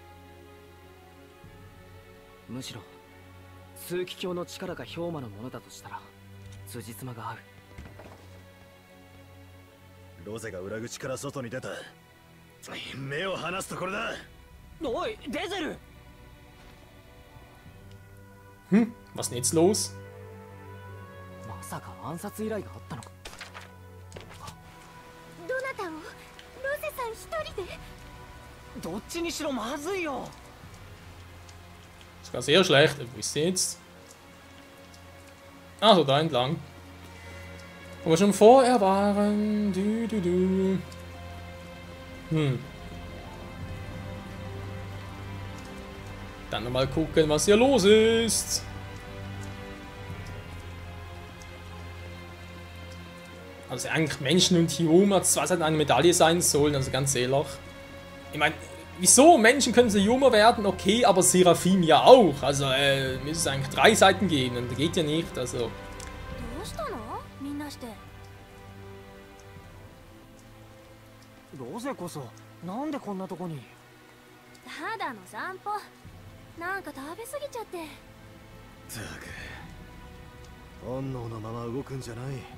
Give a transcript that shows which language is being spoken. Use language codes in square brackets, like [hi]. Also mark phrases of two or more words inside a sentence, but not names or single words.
[ja] う。むしろ枢機卿の力が氷馬のものだとしたら辻褄が合う。ロゼが裏口から外に出た。目を離すところだ。おい、デゼル。 [de] Was ist denn jetzt los? [ja] まさか暗殺依頼があったのか。どなたを？ロゼさん一人で？どっちにしろまずいよ。 [de] Das war sehr schlecht. Wo ist sie jetzt? Also da entlang. Wo wir schon vorher waren. Dann nochmal gucken, was hier los ist. Also eigentlich Menschen und Human, was halt eine Medaille sein sollen, also ganz ehrlich. Ich meine, wieso? Menschen können so jünger werden, okay, aber Seraphim ja auch. Also, müsste es eigentlich 3 Seiten geben und das geht ja nicht, also. [ja] どうしたのみんなして。ロゼこそなんでこんなとこに。ただの散歩。なんか食べ過ぎちゃって。ったく本能のまま動くんじゃない。